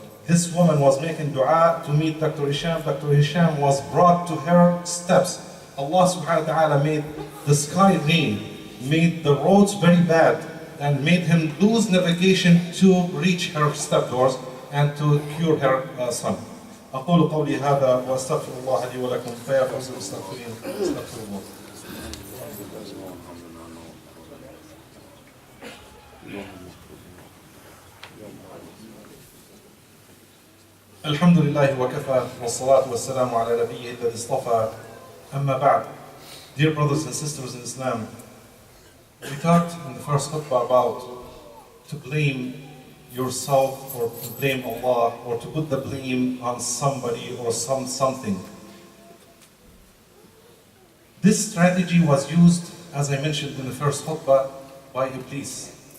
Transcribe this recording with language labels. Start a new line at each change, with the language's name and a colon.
English: This woman was making dua to meet Dr. Hisham. Dr. Hisham was brought to her steps. Allah subhanahu wa ta'ala made the sky rain, made the roads very bad, and made him lose navigation to reach her step doors and to cure her son.
Arabic: أقول قولي هذا وأستغفر الله لي ولكم فيا فوز المستغفرين استغفر الله. الحمد لله وكفى والصلاة والسلام على نبيه الذي اصطفى أما بعد.
English: Dear brothers and sisters in Islam, we talked in the first khutbah about to blame yourself or to blame Allah or to put the blame on somebody or something. This strategy was used, as I mentioned in the first khutbah, by Iblis.